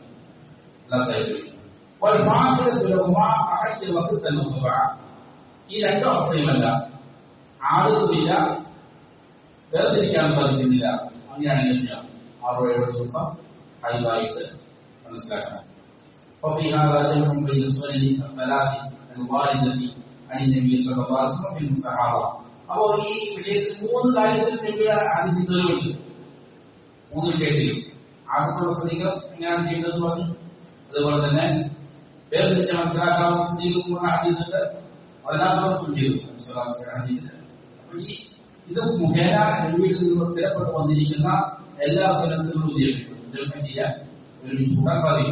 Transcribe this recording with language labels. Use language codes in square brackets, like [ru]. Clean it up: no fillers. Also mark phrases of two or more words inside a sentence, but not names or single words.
[ml] അല്ലാതായിട്ട് ഈ 2 അവസ്ഥയുമല്ല, ആളുകളില്ല, വേർതിരിക്കാൻ സാധിക്കുന്നില്ല. അങ്ങനെയാണെങ്കിൽ 6 7 ദിവസം ഹൈദായിട്ട് മനസ്സിലാക്കണം. [ar] وفي هذا جمع بين السنن الثلاث الواردة عن النبي صلى الله عليه وسلم في المستحاضة. [ml] അപ്പോൾ ഈ വിഷയത്തിൽ 3 കാര്യത്തിൽ നബിയുടെ ഹദീസ് തെളിവുണ്ട്. 3 വിഷയത്തിൽ ആദ്യത്തുള്ള സ്ത്രീകൾ എങ്ങനെയാണ് ചെയ്യേണ്ടതെന്ന് പറഞ്ഞു. അതുപോലെ തന്നെ വേർതിരിച്ച് മനസ്സിലാക്കാവുന്ന സ്ത്രീകൾക്കുള്ള ഹദീസുണ്ട്, അതിനകത്തും ചെയ്തു. അപ്പൊ ഈ ഇത് മുഖേന നബിയിൽ നിന്ന് സ്ഥിരപ്പെട്ട് വന്നിരിക്കുന്ന എല്ലാ സുന്നത്തുകളും ചെയ്യാൻ ഒരുമിച്ച് കൂടാൻ സാധിക്കും.